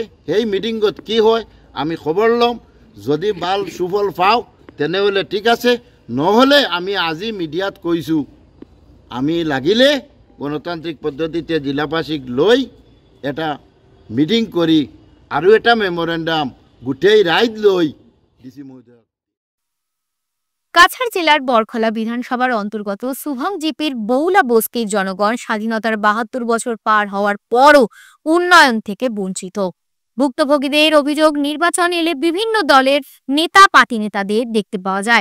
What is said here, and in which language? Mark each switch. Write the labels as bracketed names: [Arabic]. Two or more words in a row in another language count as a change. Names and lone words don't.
[Assamese] সেই মিটিঙত কি হয় আমি খবৰ ল'ম, যদি ভাল সুফল পাওঁ তেনেহ'লে ঠিক আছে, নহ'লে আমি আজি মিডিয়াত কৈছোঁ আমি লাগিলে গণতান্ত্ৰিক পদ্ধতিতে জিলাবাসীক লৈ এটা মিটিং কৰি আৰু এটা মেমোরেন্ডাম গোটেই রাইজ লৈ ডিসি মহোদয়। [Bangla] কাছাড় জেলার বরখলা বিধানসভার অন্তর্গত শুভং জিপির বৌলা বস্তির জনগণ স্বাধীনতার ৭২ বছর পার হওয়ার পরও উন্নয়ন থেকে বঞ্চিত। ভুক্তভোগীদের অভিযোগ, নির্বাচন এলে বিভিন্ন দলের নেতা পার্টি নেতাদের দেখতে পাওয়া যায়।